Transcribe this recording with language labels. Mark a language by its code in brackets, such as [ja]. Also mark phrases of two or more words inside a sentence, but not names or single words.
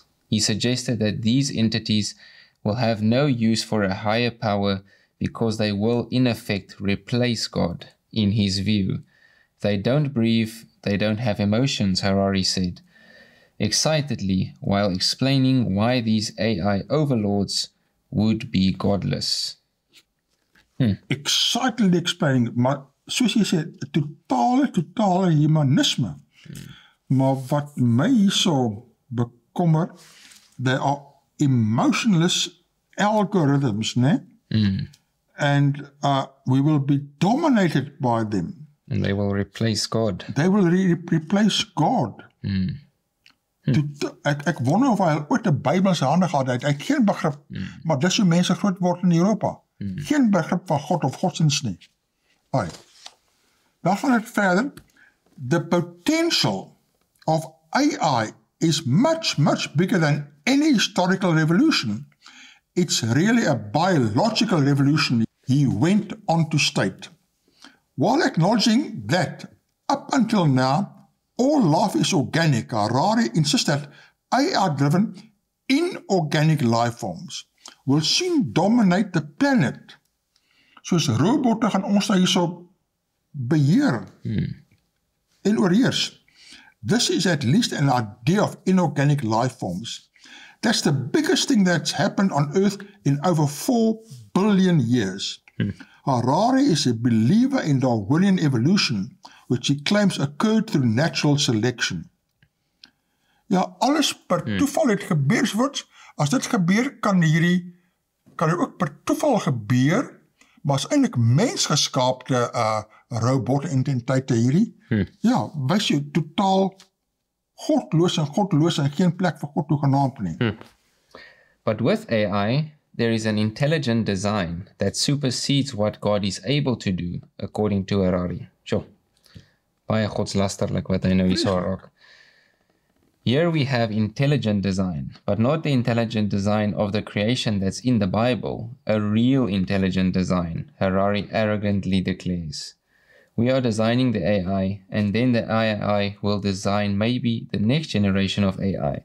[en] He suggested that these entities will have no use for a higher power because they will in effect replace God, in his view. They don't breathe, they don't have emotions, Harari said, excitedly while explaining why these AI overlords would be godless. Excitedly explaining, [af] maar soos jy sê, totale humanisme. Maar wat my hierso bekommer, [en] they are emotionless algorithms, né? And we will be dominated by them. And they will replace God. They will replace God. [af] Ek wonder of hy ooit 'n Bybel in sy hande gehad het. Hy het geen begrip, maar dis hoe mense groot word in Europa. Geen begrip van God of godsdiens nie. Dan gaan het verder. [en] The potential of AI is much bigger than any historical revolution. It's really a biological revolution, he went on to state. While acknowledging that up until now, all life is organic, Harari insists that AI-driven inorganic life forms will soon dominate the planet. [af] soos robotte gaan ons nou hierso beheer en oorheers. [en] This is at least an idea of inorganic life forms. That's the biggest thing that's happened on Earth in over 4 billion years. Harari is a believer in Darwinian evolution, which he claims occurred through natural selection. [af] Ja, alles per toeval het gebeur, as dit gebeur, kan dit ook per toeval gebeur, maar is eintlik mensgeskaapte robot-entiteite hierdie. Ja, wys jy totaal godloos en geen plek vir God toegenaamd nie. [en] But with AI, there is an intelligent design that supersedes what God is able to do, according to Harari. Sure. [af] Baie godslasterlik wat hy nou hier sal raak. [en] Here we have intelligent design, but not the intelligent design of the creation that's in the Bible, a real intelligent design, Harari arrogantly declares. We are designing the AI, and then the AI will design maybe the next generation of AI.